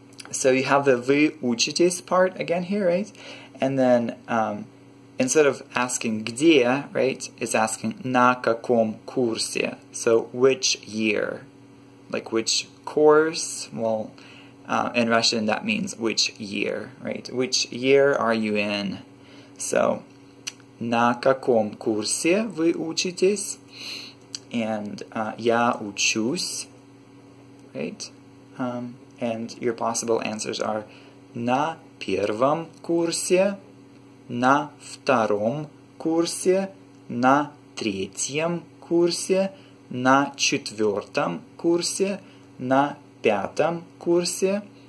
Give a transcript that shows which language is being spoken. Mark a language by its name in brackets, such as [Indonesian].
[English] So you have the [Russian] вы учитесь [English] part again here, right? And then instead of asking где, right, it's asking [Russian] на каком курсе. [English] So which year? Like which course? Well, in Russian that means which year, right? Which year are you in? So [Russian] на каком курсе вы учитесь? [English] And [Russian] я учусь, [English] right? And your possible answers are [Russian] на первом курсе, на втором курсе, на третьем курсе, на четвертом курсе, на пятом курсе.